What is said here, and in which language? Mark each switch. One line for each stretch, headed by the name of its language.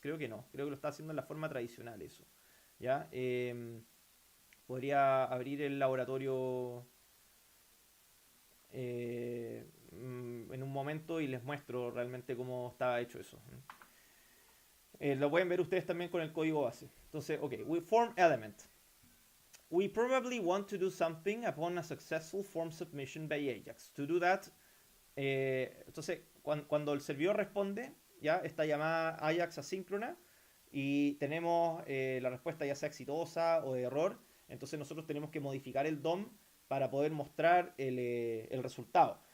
Spanish: Creo que no, creo que lo está haciendo en la forma tradicional eso, ¿ya? Podría abrir el laboratorio en un momento y les muestro realmente cómo estaba hecho eso. Lo pueden ver ustedes también con el código base.
English: Entonces, ok, we form element. We probably want to do something upon a successful form submission by Ajax. To do that,
Spanish: entonces, cuando el servidor responde, ya esta llamada Ajax asíncrona, y tenemos la respuesta ya sea exitosa o de error, entonces nosotros tenemos que modificar el DOM para poder mostrar el resultado.